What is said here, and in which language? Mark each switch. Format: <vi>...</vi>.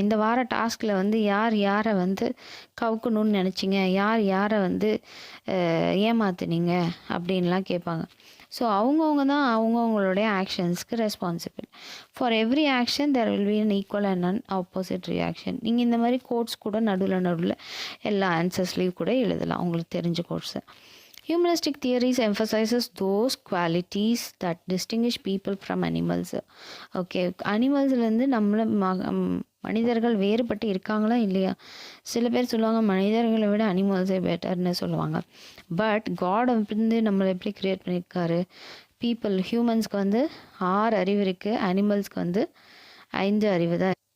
<ta>இந்த வார டாஸ்கில் வந்து யாரை வந்து கவுக்கணும்னு நினச்சிங்க, யாரை வந்து ஏமாத்துனீங்க அப்படின்லாம் கேட்பாங்க. ஸோ அவங்கவுங்க தான் அவங்கவுங்களுடைய ஆக்ஷன்ஸ்க்கு responsible.</ta> <en>For every action there will be an equal and an opposite reaction.</en> <ta>நீங்கள் இந்த மாதிரி கோட்ஸ் கூட நடுவில் எல்லா ஆன்சர்ஸ்லேயும் கூட எழுதலாம், உங்களுக்கு தெரிஞ்ச கோட்ஸை.</ta> <en>Humanistic theories emphasizes those qualities that distinguish people from animals.</en> <ta>Okay, அனிமல்ஸ்லேருந்து நம்மளை மனிதர்கள் வேறுபட்டு இருக்காங்களா இல்லையா? சில பேர் சொல்லுவாங்க மனிதர்களை விட அனிமல்ஸே பெட்டர்னு சொல்லுவாங்க. பட் காட் வந்து நம்மளை எப்படி க்ரியேட் பண்ணியிருக்காரு? ஹியூமன்ஸ்க்கு வந்து 6 அறிவு இருக்குது, அனிமல்ஸ்க்கு வந்து 5 அறிவு தான்.</ta>